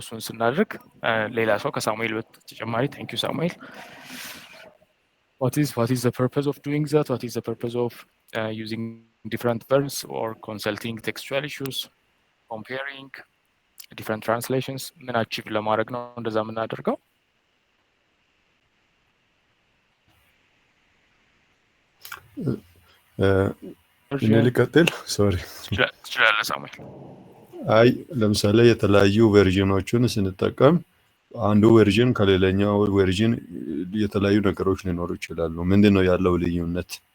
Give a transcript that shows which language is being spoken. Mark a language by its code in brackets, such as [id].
[am] እሱን ስናደርግ ሌላ ሰው ከሳሙኤል በተጨማሪ [en] thank you [am] Samuel. [en] What is the purpose of doing that? What is the purpose of using different verbs or consulting textual issues, comparing different translations? [am] ምን achieve ለማድረግ ነው እንደዛ የምናደርገው? እኔ ልቀጥል? ሶሪ ትችላለህ ሳሙኤል። አይ ለምሳሌ የተለያዩ ቨርዥኖችን ስንጠቀም አንዱ ቨርዥን ከሌላኛው ቨርዥን የተለያዩ ነገሮች ሊኖሩ ይችላሉ። ምንድነው ያለው ልዩነት?